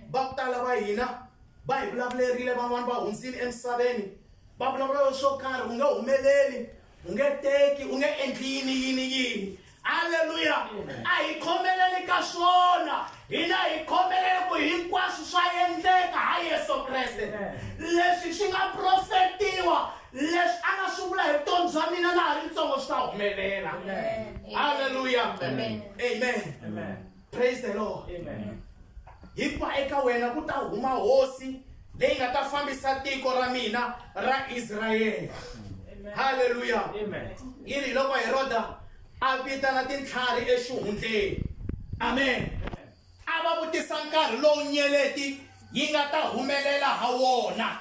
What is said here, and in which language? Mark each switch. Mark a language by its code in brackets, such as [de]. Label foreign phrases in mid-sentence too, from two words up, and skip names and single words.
[ts] Va ku tala va hina va hi vulavulerile van'wana va hundzile emisaveni va vulavula swo karhi u nge humeleli u nge teki u nge endli yini. Haleluya. A hi khomeleli ka swona, hina hi khomeleli ku hinkwaswo swa endleka ha Yesu Kreste. Leswi swi nga profetiwa, leswi a nga swi vula hi vutomi bya mina na ha ri ntsongo swi ta humelela. Hallelujah. Amen. [en] Amen. Praise the Lord. [ts] Hikuva eka wena ku ta huma hosi leyi nga ta fambisa tiko ra mina ra Israyele. Hallelujah. Yi ri loko Heroda a vitana tintlhari exihundleni. Amen. A va vutisa nkarhi lowu nyeleti yi nga ta humelela ha wona.